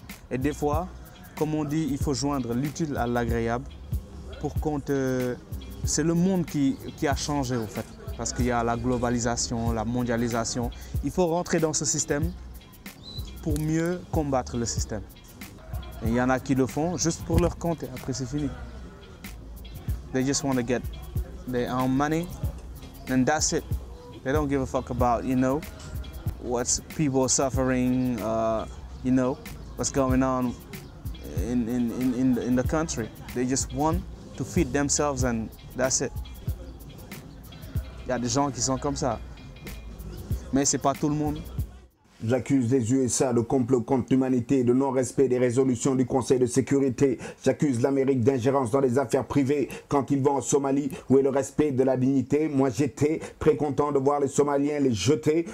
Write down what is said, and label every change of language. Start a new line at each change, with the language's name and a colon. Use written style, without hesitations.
French: Et des fois, comme on dit, il faut joindre l'utile à l'agréable pour qu'on te... C'est le monde qui a changé, au fait. Parce qu'il y a la globalisation, la mondialisation. Il faut rentrer dans ce système pour mieux combattre le système. Et il y en a qui le font juste pour leur compte et après c'est fini.
English: They just want to get their own money. And that's it. They don't give a fuck about, you know, what's people suffering, you know, what's going on in the country. They just want to feed themselves and that's it.
French: Il y a des gens qui sont comme ça. Mais c'est pas tout le monde. J'accuse les USA de complot contre l'humanité, de non-respect des résolutions du Conseil de sécurité. J'accuse l'Amérique d'ingérence dans les affaires privées quand ils vont en Somalie. Où est le respect de la dignité? Moi j'étais très content de voir les Somaliens les jeter.